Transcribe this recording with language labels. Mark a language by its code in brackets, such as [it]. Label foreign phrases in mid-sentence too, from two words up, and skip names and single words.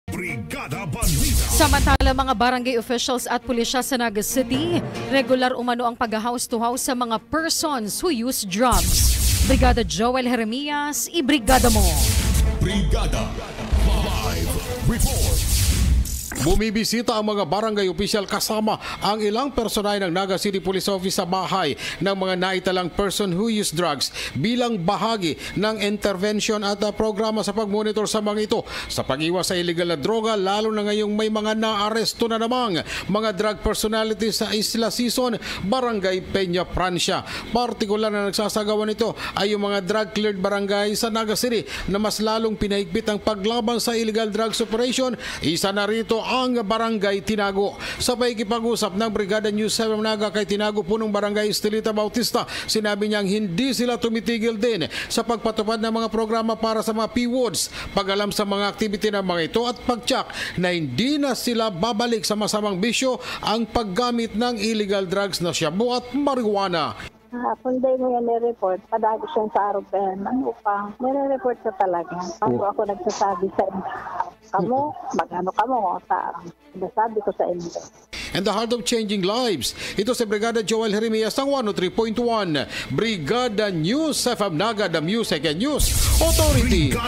[tl] Brigada Balita. Samantala, mga barangay officials at pulisya sa Naga City, regular umano ang pag-house to house sa mga [en] persons who use drugs. [tl] Brigada Joel Jeremias, ibrigada mo. Brigada Live Report. Bumibisita ang mga barangay opisyal kasama ang ilang personay ng Naga City Police Office sa bahay ng mga naitalang [en] person who use drugs [tl] bilang bahagi ng intervention at programa sa pagmonitor sa mga ito sa pag-iwas sa illegal na droga, lalo na ngayong may mga naaresto na namang mga [en] drug personalities [tl] sa Isla Sison, Barangay Peña, Francia. Partikular na nagsasagawa nito ay yung mga drug-cleared barangay sa Naga City na mas lalong pinahigpit ang paglaban sa [en] illegal drugs operation. [tl] Isa na rito ang Barangay Tinago. Sa pakikipag-usap ng Brigada News 7 Naga kay Tinago, punong Barangay Estelita Bautista, sinabi niyang hindi sila tumitigil din sa pagpatupad ng mga programa para sa mga P-Woods, pag-alam sa mga activity ng mga ito at pag-check na hindi na sila babalik sa masamang bisyo ang paggamit ng [en] illegal drugs [tl] na shabu at marijuana. [bik] Kung day mo yan nire-report, padagos yan sa aeroplane, upang nire-report ka talaga. Bago ako nagsasabi sa inyo, magano kamo sa nasabi ko sa inyo. [en] And the heart of changing lives. [tl] Ito si Brigada Joel Jeremias ng 103.1 Brigada News FM Naga, [en] the Music and News Authority.